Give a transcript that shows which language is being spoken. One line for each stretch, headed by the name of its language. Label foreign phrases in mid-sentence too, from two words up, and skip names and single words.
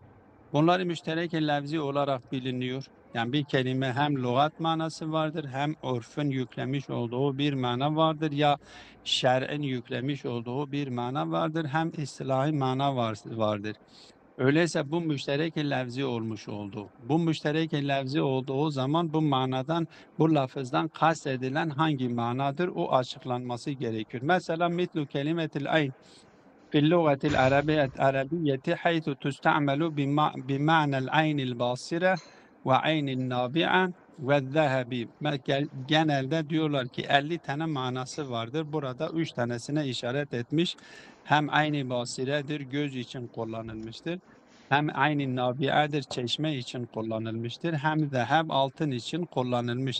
Turkish: Bunlar müşterek lafzi olarak biliniyor. Yani bir kelime hem lügat manası vardır, hem örfün yüklemiş olduğu bir mana vardır, ya şer'in yüklemiş olduğu bir mana vardır, hem istilahi mana vardır. Öyleyse bu müşterek lafzi olmuş oldu. Bu müşterek lafzi olduğu zaman bu manadan, bu lafızdan kastedilen hangi manadır, o açıklanması gerekiyor.
Arabic: Mesela مثل كلمة العين في اللغة العربية حيث تستعمل بمعنى العين الباصرة وعين النابعة والذهب.
Turkish: Genelde diyorlar ki 50 tane manası vardır. Burada 3 tanesine işaret etmiş. Hem aynı basiredir, göz için kullanılmıştır. Hem aynı nabiadır, çeşme için kullanılmıştır. Hem de hem altın için kullanılmış.